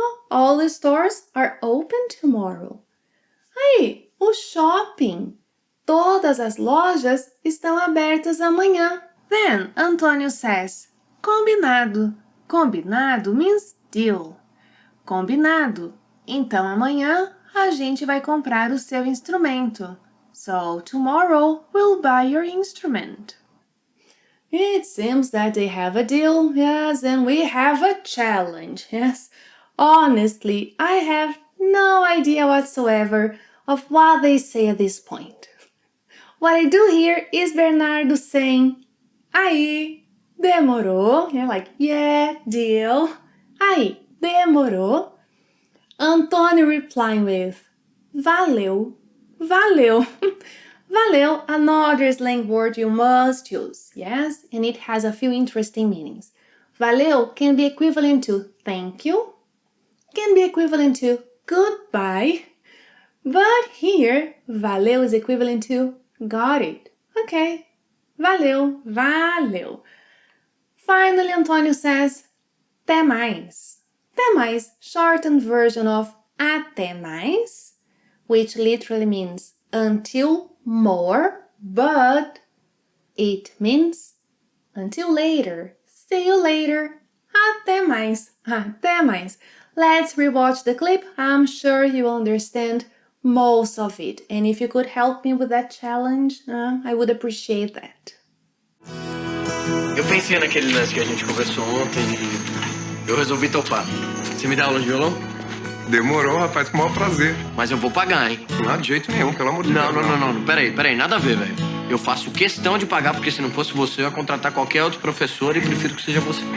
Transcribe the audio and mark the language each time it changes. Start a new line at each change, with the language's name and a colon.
English: All the stores are open tomorrow.
Portuguese: Aí, o shopping. Todas as lojas estão abertas amanhã.
English: Then Antonio says, combinado. Combinado means deal. Combinado.
Portuguese: Então amanhã a gente vai comprar o seu instrumento.
English: So tomorrow we'll buy your instrument. It seems that they have a deal, yes, and we have a challenge, yes. Honestly, I have no idea whatsoever of what they say at this point. What I do hear is Bernardo saying, aí, demorou. Yeah, like, yeah, deal.
Portuguese: Aí, demorou.
English: Antônio replying with, valeu, valeu. Valeu, another slang word you must use, yes? And it has a few interesting meanings. Valeu can be equivalent to thank you, can be equivalent to goodbye, but here, valeu is equivalent to got it. Okay, valeu, valeu. Finally, Antonio says, até mais. Até mais, shortened version of até mais, which literally means until more, but it means until later. See you later. Até mais. Até mais. Let's rewatch the clip. I'm sure you will understand most of it. And if you could help me with that challenge, I would appreciate that.
Portuguese: Eu pensei naquele lance que a gente conversou ontem e eu resolvi topar. Você me dá aula de violão? Demorou, rapaz, com o maior prazer. Mas eu vou pagar, hein? Não, de jeito nenhum, pelo amor de Deus. Não. Peraí, nada a ver, velho. Eu faço questão de pagar, porque se não fosse você, eu ia contratar qualquer outro professor e prefiro que seja você.